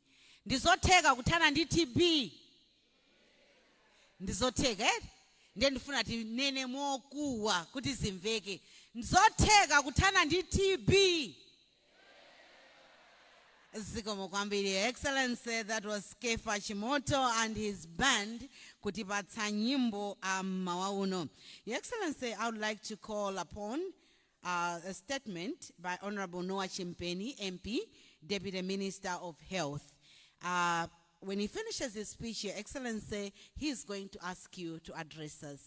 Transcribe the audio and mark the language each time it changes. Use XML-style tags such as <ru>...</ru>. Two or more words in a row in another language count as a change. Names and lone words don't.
<ny>Ndizotheka kuthana ndi TB? Ndizotheka eh? Ndiye ndifuna tinene mokuwa kuti zimveke. Ndizotheka kuthana ndi TB? Zikomo kwambiri.</ny> <en>Excellency, that was Kefa Chimoto and his band</en> <ny>kutipatsa nyimbo mmawa uno.</ny> <en>Your Excellency, I would like to call upon a statement by Honorable Noah Chimpeni, MP, Deputy Minister of Health. When he finishes his speech, Your Excellency, he is going to ask you to address us.</en>